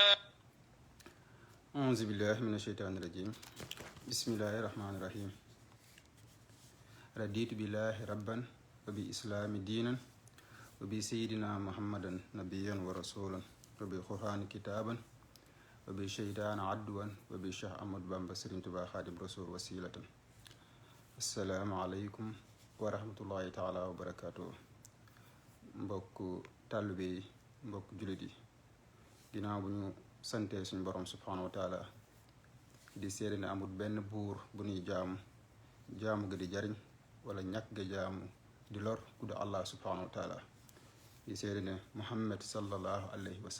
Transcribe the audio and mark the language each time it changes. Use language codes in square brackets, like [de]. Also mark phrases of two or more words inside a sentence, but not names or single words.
[ar] أعوذ بالله من الشيطان الرجيم بسم الله الرحمن الرحيم رضيت بالله ربا وبإسلام دينا وبسيدنا محمدا نبيا ورسولا وبالقرآن كتابا وبالشيطان عدوا وبالشيخ أحمد بامبا سيرين توبا خادم رسول وسيلة السلام عليكم ورحمة الله تعالى [wo] وبركاته mbokk taalibe yi mbokk jullit yi ginnaaw bu ñu santee suñu borom [ar] سبحانه وتعالى [wo] di seede ne amul benn buur bu ñuy jaamu ga di jariñ wala ñàkk ga jaamu di lor ku du [ar] الله سبحانه وتعالى [wo] di seede ne [ar] محمد صلى الله عليه و